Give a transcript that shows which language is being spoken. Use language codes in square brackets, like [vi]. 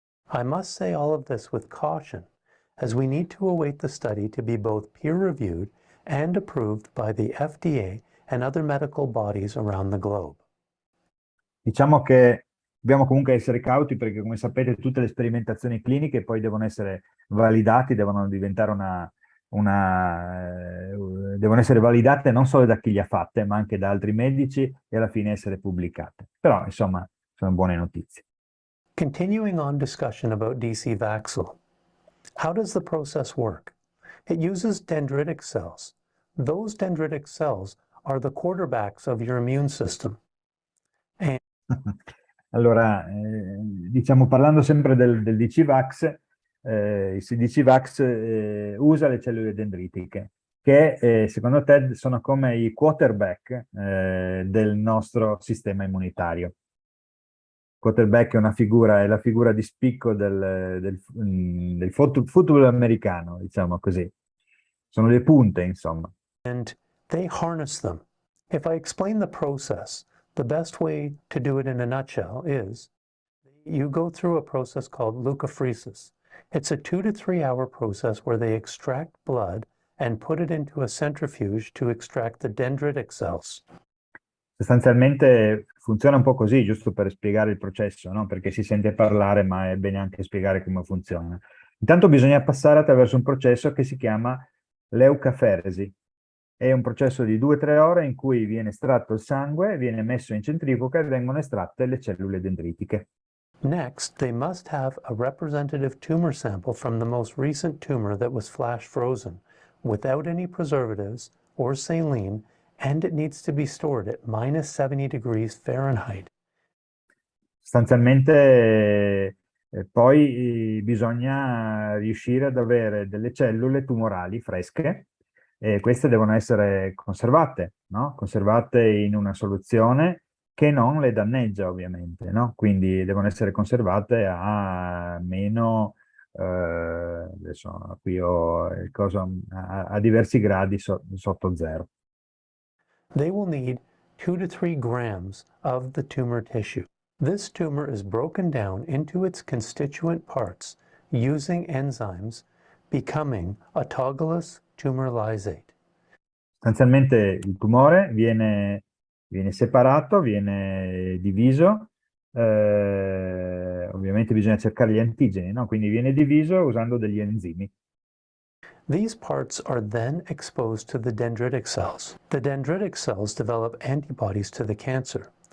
[en] I must say all of this with caution, as we need to await the study to be both peer-reviewed and approved by the FDA and other medical bodies around the globe. [it] Diciamo che dobbiamo comunque essere cauti perché, come sapete, tutte le sperimentazioni cliniche poi devono essere validate, devono diventare devono essere validate non solo da chi le ha fatte, ma anche da altri medici e alla fine essere pubblicate. Però, insomma, sono buone notizie. [en] Continuing on discussion about DC Vaxil, how does the process work? It uses dendritic cells. Those dendritic cells are the quarterbacks of your immune system. [it] Allora, diciamo, parlando sempre del DCVax, il DCVax usa le cellule dendritiche, che secondo Ted sono come i quarterback del nostro sistema immunitario. Quarterback è la figura di spicco del football americano, diciamo così. Sono le punte, insomma. [en] And they harness them. If I explain the process, the best way to do it in a nutshell is you go through a process called leukapheresis. It's a 2 to 3 hour process where they extract blood and put it into a centrifuge to extract the dendritic cells. [it] Sostanzialmente funziona un po' così, giusto per spiegare il processo, no? Perché si sente parlare, ma è bene anche spiegare come funziona. Intanto bisogna passare attraverso un processo che si chiama leucaferesi. È un processo di 2-3 ore in cui viene estratto il sangue, viene messo in centrifuga e vengono estratte le cellule dendritiche. [en] Next, they must have a representative tumor sample from the most recent tumor that was flash frozen, without any preservatives or saline, and it needs to be stored at minus 70 degrees Fahrenheit. [it] Sostanzialmente poi bisogna riuscire ad avere delle cellule tumorali fresche e queste devono essere conservate, no? Conservate in una soluzione che non le danneggia ovviamente, no? Quindi devono essere conservate a meno, adesso qui ho il coso, a diversi gradi sotto zero. [en] They will need 2 to 3 grams of the tumor tissue. This tumor is broken down into its constituent parts using enzymes, becoming autologous tumor lysate. Sostanzialmente il tumore viene separato, viene diviso, ovviamente bisogna cercare gli antigeni, no? Quindi viene diviso usando degli enzimi. These parts are then exposed to the dendritic cells. The dendritic cells develop antibodies to the cancer.